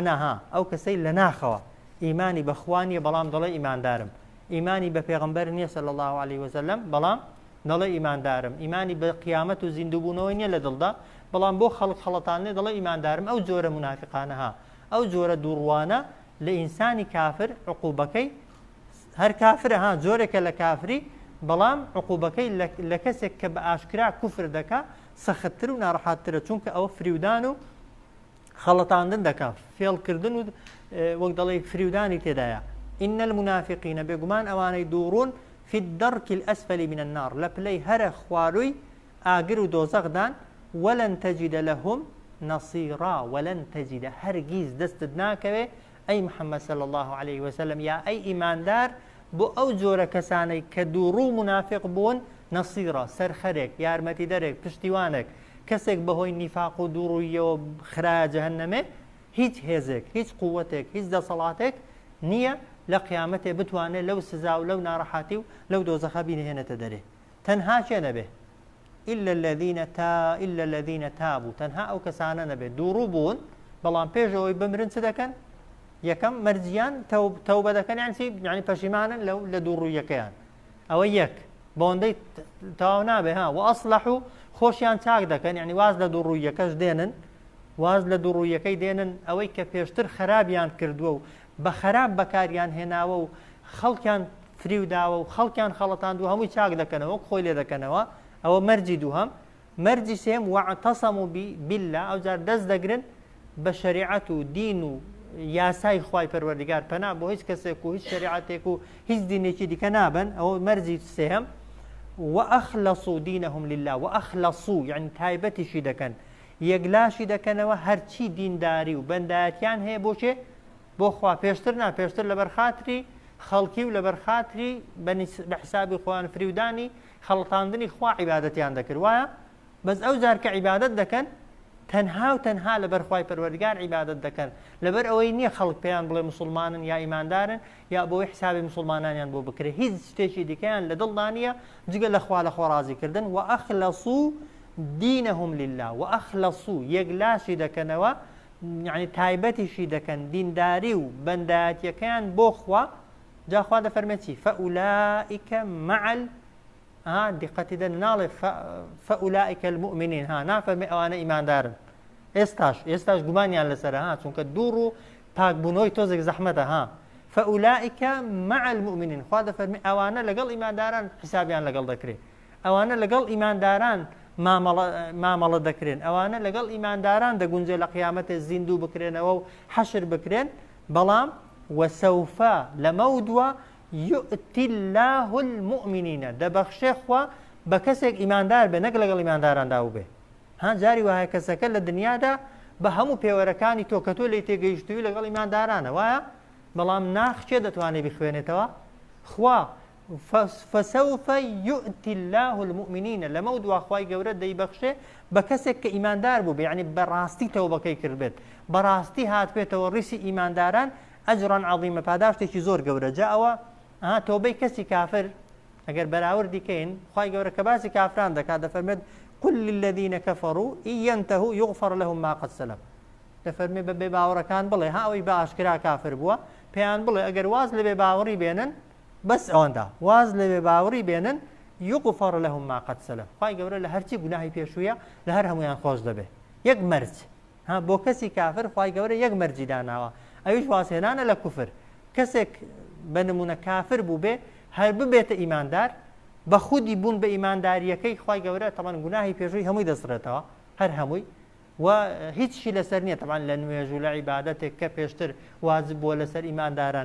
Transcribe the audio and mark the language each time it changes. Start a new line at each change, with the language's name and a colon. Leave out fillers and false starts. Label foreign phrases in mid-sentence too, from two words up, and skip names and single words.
Central Kurdish: ناها ئەو کەسەی لە ناخەوە ئیمانی بەخوا نیە بەڵام دەڵێ ئیماندارم ئیمانی بە پێغەمبەر نییە
Arabic: صلی الله عليه وسلم
Central Kurdish: بەڵام دەڵێ ئیماندارم ئیمانی بە قیامەت و زیندووبوونەوەی نییە لە دڵدا بەڵام بۆ خەڵەتانێ دەڵێ ئیماندارم ئەو جۆرە منافقانەها ئەو جۆرە دووڕوانە لە ئینسانی کافر عقوبەکەی هەر کافرە جۆرێکە لە کافری بەڵام عقوبەکەی لە کەسێک کە بە ئاشکرا کوفر دەکا سەختتر و ناڕەحەتترە چونکە ئەوە فریودان و خەڵەتاندن دەکات فێڵکردن و وەک دەڵێ فریودانی تێدایە
Arabic: إن المنافقين
Central Kurdish: بێگومان ئەوانەی دووڕون
Arabic: في الدرك الأسفل من النار
Central Kurdish: لە پلەی هەرە خوارووی ئاگر و دۆزەخدان
Arabic: ولن تجد لهم نصيرا ولن تجد
Central Kurdish: هەرگیز دەستت ناکەوێ ئەی محەممەد صلى
Arabic: الله عليه وسلم
Central Kurdish: یا ئەی ئیماندار بۆ ئەو جۆرە کەسانەی کە دووڕوو منافق بوون نەسیرە سەرخەرێک یارمەتی دەرێک پشتیوانێک کەسێک بەهۆی نیفاق و دووڕوویەوە خراە جەهەنەمێ هیچ هێزێک هیچ قووەتێک هیچ دەسەڵاتێک نییە لە قیامەتێ بتوانێت لەو سزا و لەو ناڕەحاتی و لەو دۆزەخە بینهێنێتە دەرێ تەنها چێ نەبێ إلا
Arabic: الذين تابوا
Central Kurdish: تەنها ئەو کەسانە نەبێت دووڕوو بوون بەڵام پێشەوەی بمرن چ دەکەن یەکەم مەرجیان تەوبە دەکەن یعنی پەشیمانن لە دووڕوویەکەیان ئەوە یەک بۆندەی تەواو نابێ ها و ئەصلح و خۆشیان چاک دەکەن یعنی واز لە دووڕوویەکەش دێنن واز لە دووڕوویەکەی دێنن ئەوەی کە پێشتر خراپیان کردووە و بە خراپ بەکاریان هێناوە و خەڵکیان فریوداوە و خەڵکیان خەڵەتاندوو هەمووی چاک دەکەنەوە خۆی لێ دەکەنەوە ئەوە مەرجی دووهەم مەرجی سێم
Arabic: واعتصموا بالله
Central Kurdish: ئەو جار دەست دەگرن بە شەریعەت و دین و یاسای خوای پەروەردگار پەنا بۆ هیچ کەسێک و هیچ شەریعەتێک و هیچ دینێکی دیکە نابن ئەوە مەرجی سێهم
Arabic: وأخلصوا دينهم لله وأخلصوا
Central Kurdish: يعني تایبەتیشی دەکەن یەکلاشی دەکەنەوە هەرچی دینداری و بەندایەتیان هەیە بۆ بۆ خوا پێشتر پێشتر لە بەرخاتری خەڵکی و لە بەرخاتری بە حسابی خۆیان فریودانی خەڵەتاندنی خوا عیبادەتیان دەکرد وایە بەس ئەو جار کە عیبادەت دەکەن تەنها و تەنها لەبەر خوای پەروەردگار عیبادەت دەکەن لەبەر ئەوەی نییە خەڵک پێیان بڵێ مسلمانن یا ئیماندارن یا بۆی حسابی مسلمانانیان بۆ بکرێت هیچ شتێکی دیکەیان لە دڵدا نییە جگە لە خوا ڕازیکردن
Arabic: وأخلصوا دینهم لله وأخلصوا
Central Kurdish: یەکلاشی دەکەنەوە يعني تایبەتیشی دەکەن دینداری و بەندایەتیەکەیان بۆ خوا جا خوا دەفەرمێت چی
Arabic: فأولئك مع
Central Kurdish: دقەتی دەن ناڵێ
Arabic: فأولئك المؤمنين
Central Kurdish: نافەرمێ ئەوانە ئیماندارن ئێستاش گومانیان لەسەرە چونکە دووڕ و پاکبوونەوەی تۆزێک زەحمەتە
Arabic: فأولئك مع المؤمنين
Central Kurdish: خوا دەفەرمێ ئەوانە لەگەڵ ئیمانداران حسابیان لەگەڵ دەکرێت ئەوانە لەگەڵ ئیمانداران مامەڵە دەکرێن ئەوانە لەگەڵ ئیمانداران دەگونجێ لە قیامەتێ زیندوو بکرێنەوە و حەشر بکرێن بەڵام وسوف لەمەودوە
Arabic: يؤتي الله المؤمنين
Central Kurdish: دەبەخشێ خوا بە کەسێک ئیماندار بێ نەک لەگەڵ ئیمانداراندا بێ جاری وایە کەسەکە لە دنیادا بە هەموو پێوەرەکانی تۆ کە تۆ لی تێگەیشتووی لەگەڵ ئیماندارانە وایە بەڵام ناخچێ دەتوانێت بخوێنێتەوە خوا
Arabic: فسوف يؤتي الله المؤمنين
Central Kurdish: لەمەودوە خوای گەورە دەیبەخشێ بە کەسێک کە ئیماندار بوو بێ یعنی بەڕاستی تەوبەکەی کرد بێت بەڕاستی هات بێتەوە ڕیسی ئیمانداران
Arabic: ئەجران عەظیمە
Central Kurdish: پاداشتێکی زۆر گەورە جا ئەوە تۆبەی کەسی کافر ئەگەر بەراوردی کەین خوای گەورە کە باسی کافران دەکات دەفەرمێت
Arabic: قل للذين كفروا إن ينتهوا يغفر لهم ما قد سلف
Central Kurdish: دەفەرمێ بە بێباوەڕەکان بڵێ ئەوەی بە ئاشکرا کافر بووە پێیان بڵێ ئەگەر واز لە بێباوەڕی بێنن بەس ئەوەندا واز لە بێباوەڕی بێنن
Arabic: يغفر لهم ما قد سلف
Central Kurdish: خوای گەورە لە هەرچی گوناهی پێشوویە لە هەر هەمویان خۆش دەبێ یەک مەرج بۆ کەسی کافر خوای گەورە یەک مەرجی داناوە ئەویش واسێنانە لە کوفر کەسێک بە نمونە کافر بوو بێ هەر ببێتە ئیماندار بە خودی بوون بە ئیمانداریەکەی خوای گەورە تەمان گوناهی پێشووی هەمووی دەسڕێتەوە هەر هەمووی و هیچی لەسەر نییە تەمان لە نوێژ و لە عیبادەتێک کە پێشتر واجب بووە لەسەر ئیمانداران